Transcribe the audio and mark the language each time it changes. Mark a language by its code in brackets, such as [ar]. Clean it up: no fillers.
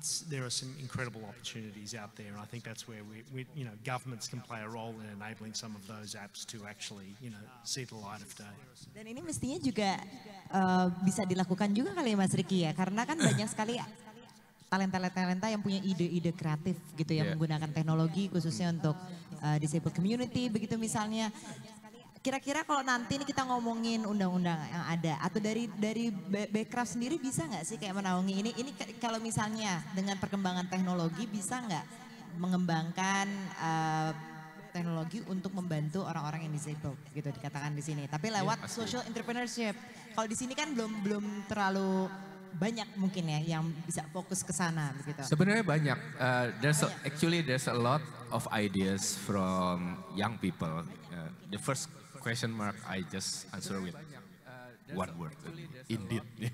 [en] There are some incredible opportunities out there, and I think that's where governments can play a role in enabling some of those apps to actually, see the light of day. [id] Dan ini mestinya juga bisa dilakukan juga kali ya Mas Riki ya, karena kan banyak sekali talenta-talenta yang punya ide-ide kreatif gitu yang menggunakan teknologi khususnya untuk [en] disabled community [id] begitu misalnya. Kira-kira kalau nanti ini kita ngomongin undang-undang yang ada atau dari Backcraft sendiri bisa nggak sih kayak menaungi ini kalau misalnya dengan perkembangan teknologi bisa nggak mengembangkan teknologi untuk membantu orang-orang yang disabled gitu dikatakan di sini, tapi lewat social entrepreneurship. Kalau di sini kan belum terlalu banyak mungkin ya yang bisa fokus ke sana begitu. Sebenarnya banyak. [en] There's a lot of ideas from young people. The first question mark I just answer with one word, indeed.